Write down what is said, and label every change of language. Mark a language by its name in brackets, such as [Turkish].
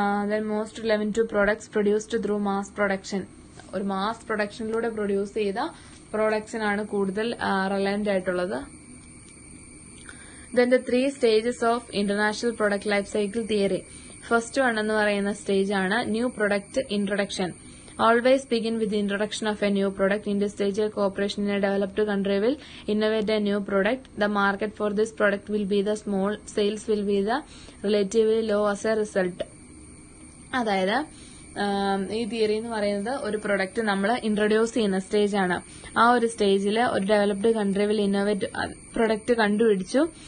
[English] Then most relevant to products produced through mass production. [Malayalam] ഒരു mass പ്രൊഡക്ഷനിലൂടെ produce ചെയ്ത പ്രോഡക്ട്സിനാണ് കൂടുതൽ relevant ആയിട്ടുള്ളത്. [English] Then the 3 stages of international product life cycle theory. [Malayalam] First one എന്ന് പറയുന്ന stage ആണ് new product introduction. [English] Always begin with the introduction of a new product. In this stage, a corporation in a developed country will innovate a new product. The market for this product will be the small. Sales will be the relatively low as a result. [Malayalam] അതായത് ഈ theory എന്ന് പറയുന്നത് ഒരു product നമ്മൾ introduce ചെയ്യുന്ന stage ആണ്. ആ ഒരു സ്റ്റേജിൽ ഒരു developed country will innovate product കണ്ടുപിടിച്ചു.